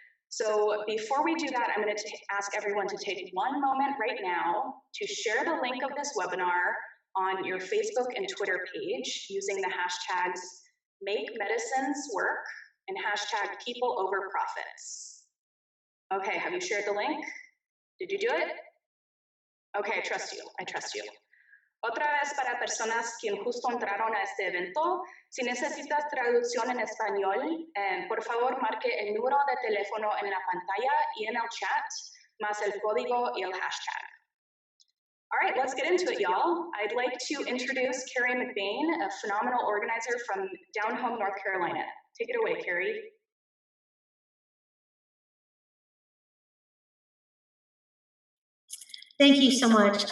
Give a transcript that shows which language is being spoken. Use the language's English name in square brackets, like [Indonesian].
[English] So before we do that, I'm going to ask everyone to take one moment right now to share the link of this webinar on your Facebook and Twitter page using the hashtags #MakeMedicinesWork and #PeopleOverProfits. Okay, have you shared the link? Did you do it? Okay, I trust you, I trust you. [Spanish] Otra vez para personas que justo entraron a este evento, si necesitas traducción en español, por favor marque el número de teléfono en la pantalla y en el chat, más el código y el hashtag. [English] All right, let's get into it, y'all. I'd like to introduce KERRI McBain, a phenomenal organizer from down home, North Carolina. Take it away, KERRI. Thank you so much.